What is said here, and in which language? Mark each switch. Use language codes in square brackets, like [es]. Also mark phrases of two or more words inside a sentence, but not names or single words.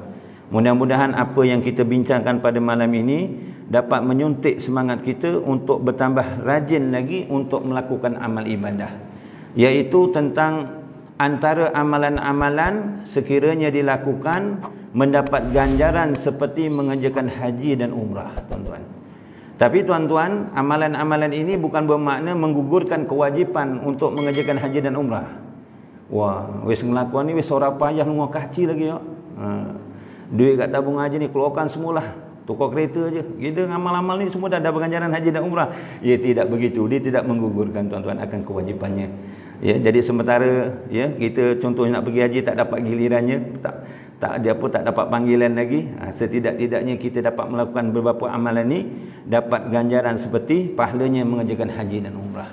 [ms] Mudah-mudahan apa yang kita bincangkan pada malam ini dapat menyuntik semangat kita untuk bertambah rajin lagi untuk melakukan amal ibadah, iaitu tentang antara amalan-amalan sekiranya dilakukan mendapat ganjaran seperti mengerjakan haji dan umrah, tuan-tuan. Tapi tuan-tuan, amalan-amalan ini bukan bermakna menggugurkan kewajipan untuk mengerjakan haji dan umrah. [jv] Wah, wis ngelakuan ni wis ora payah lunga kaci lagi, ya. [ms] Duit kat tabung haji ni keluarkan semualah, tukar kereta aje. Kita amal-amal ni semua dah ada ganjaran haji dan umrah. Ya, tidak begitu. Dia tidak menggugurkan, tuan-tuan, akan kewajipannya. Ya, jadi sementara, ya, kita contohnya nak pergi haji tak dapat gilirannya, tak dapat panggilan lagi, setidak-tidaknya kita dapat melakukan beberapa amalan ni, dapat ganjaran seperti pahalanya mengerjakan haji dan umrah.